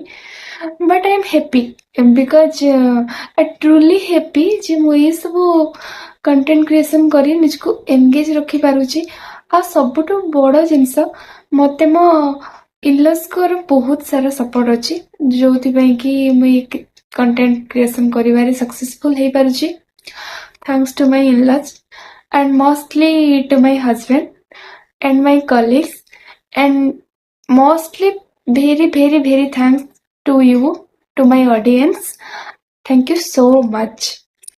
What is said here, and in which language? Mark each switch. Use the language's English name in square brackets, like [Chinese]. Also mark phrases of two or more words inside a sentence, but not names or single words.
[English] But I am happy because I truly happy [Odia] ଯେ ମୁଁ ଏସବୁ [English] content creation [Odia] କରି ନିଜକୁ ଏନଗେଜ୍ ରଖିପାରୁଛି। ଆଉ ସବୁଠୁ ବଡ଼ ଜିନିଷ, ମୋତେ ମୋ ଇନଲସ୍ଙ୍କର ବହୁତ ସାରା ସପୋର୍ଟ ଅଛି, ଯୋଉଥିପାଇଁ କି ମୁଁ ଏ [English] content creation [Odia] କରିବାରେ ସକ୍ସେସଫୁଲ୍ ହେଇପାରୁଛି। [English] Thanks to my in-laws and mostly to my husband and my colleagues, and mostly very thanks to you, to my audience. Thank you so much.